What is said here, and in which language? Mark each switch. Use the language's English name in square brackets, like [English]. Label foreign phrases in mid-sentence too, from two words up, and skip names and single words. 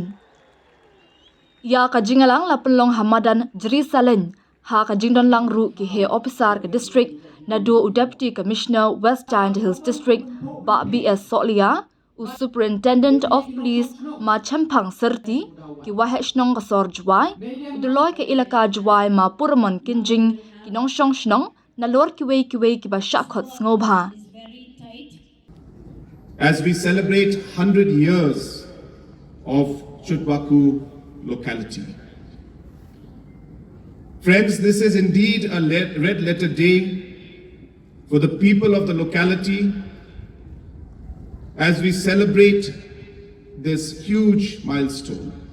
[Khasi] Ya ka jingalang la penlong hamadan Jerusalem ha ka jingdon lang ru ki he officer ka district na do u [English] deputy commissioner [Khasi] West Giant Hills district ba BS Solia u [English] superintendent of police [Khasi] ma champang serti ki wahe shnong ka sor Jowai doloy ka ilaka Jowai ma purmon kinjing ki nong shong shnong na lor ki wei ki ba shakhot ngobha. [English] As we celebrate 100 years of Chutwakhu locality. Friends, this is indeed a red letter day for the people of the locality as we celebrate this huge milestone.